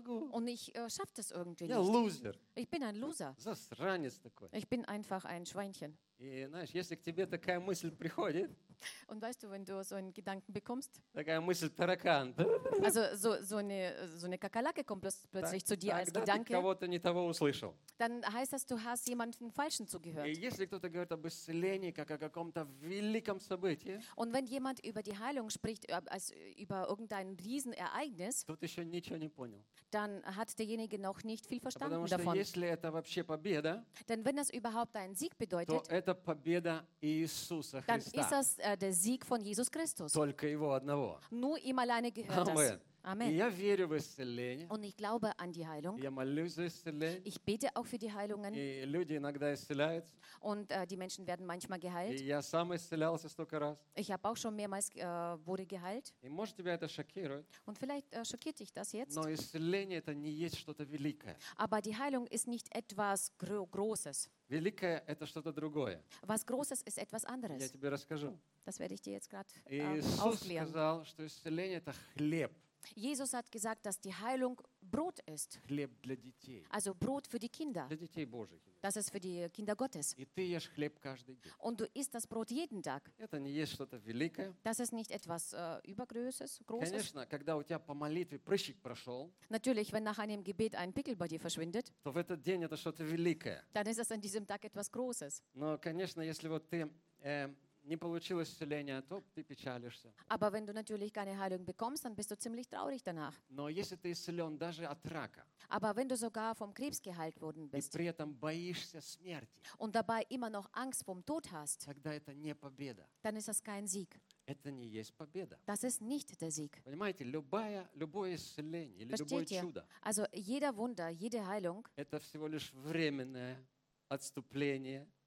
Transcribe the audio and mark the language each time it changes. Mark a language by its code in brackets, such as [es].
[de] Und ich schaffe das irgendwie nicht. Loser. Ich bin ein Loser. [ru] Засранец такой. [de] Ich bin einfach ein Schweinchen. [ru] И, знаешь, если к тебе такая мысль приходит, [de] und weißt du, wenn du so einen Gedanken bekommst, [ru] такая мысль таракан, [de] also so eine Kakerlake kommt plötzlich zu dir als Gedanke, [ru] кого-то не того услышал, [de] dann heißt das, du hast jemanden Falschen zugehört. [ru] И если кто-то говорит об исцелении, как о каком-то великом событии, [de] und wenn jemand über die Heilung spricht, als über irgendein Riesenereignis, [ru] тут еще ничего не понял, [de] dann hat derjenige noch nicht viel verstanden [ru] потому, что [de] davon. [ru] Если это вообще победа, [de] denn wenn das überhaupt ein Sieg bedeutet, [ru] это победа Иисуса Христа. [de] Dann ist das der Sieg von Jesus Christus. [ru] Только его одного. [de] Nur ihm alleine gehört Amen. Das. Amen. [ru] И я верю в исцеление. [de] Und ich glaube an die Heilung. [ru] Я молюсь за исцеление. [de] Ich bete auch für die Heilungen. [ru] И люди иногда исцеляются. [de] Und die Menschen werden manchmal geheilt. [ru] И я сам исцелялся столько раз. [de] Ich habe auch schon mehrmals wurde geheilt. [ru] И может тебя это шокирует. [de] Und vielleicht schockiert dich das jetzt. [ru] Но исцеление это не есть что-то великое. [de] Aber die Heilung ist nicht etwas Großes. [ru] Великое – это что-то другое. [de] Was Großes ist etwas anderes. [ru] Я тебе расскажу. [de] Das werde ich dir jetzt grad, [ru] Иисус [de] aufklären. [ru] Сказал, что исцеление – это хлеб. [de] Jesus hat gesagt, dass die Heilung Brot ist. [ru] Хлеб для детей. [de] Also Brot für die Kinder. [ru] Для детей Божьих. [de] Das ist für die Kinder Gottes. [ru] И ты ешь хлеб каждый день. [de] Und du isst das Brot jeden Tag. [ru] Это не есть что-то великое. [de] Das ist nicht etwas Übergroßes, Großes. [ru] Конечно, когда у тебя по молитве прыщик прошел, [de] natürlich, wenn nach einem Gebet ein Pickel bei dir verschwindet, [ru] то в этот день это что-то великое. [de] Dann ist das an diesem Tag etwas Großes. [ru] Но, конечно, если вот ты не получилось исцеление, то ты печалишься. [de] Aber wenn du natürlich keine Heilung bekommst, dann bist du ziemlich traurig danach. [ru] Но если ты исцелен даже от рака, [de] aber wenn du sogar vom Krebs geheilt worden bist, [ru] и при этом боишься смерти, [de] und dabei immer noch Angst vom Tod hast, [ru] тогда это не победа. [de] Dann ist das kein Sieg. [ru] Это не есть победа. [de] Das ist nicht der Sieg. [ru] Понимаете, любое исцеление или любое чудо, [de] also jeder Wunder, jede Heilung, [ru] это всего лишь временное отступление.